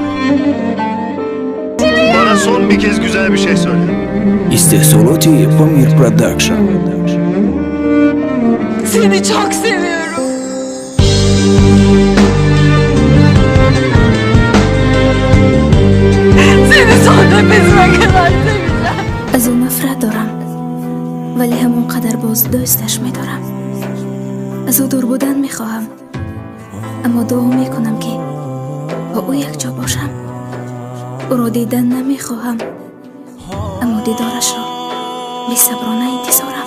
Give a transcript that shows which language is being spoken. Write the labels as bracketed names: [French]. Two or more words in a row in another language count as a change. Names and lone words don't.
[Turkish] Bana son bir kez güzel bir şey söyle. İstihsalati Pamir Production. Seni çok seviyorum. Seni son nefesime kadar seveceğim. [Persian] از او نفرت دارم ولی همونقدر باز دوستش می‌دارم. از او دور بودن می‌خواهم اما دعا می‌کنم که با او یک جا باشم. او را دیدن نمی‌خواهم اما دیدارش را بی‌صبرانه انتظارم.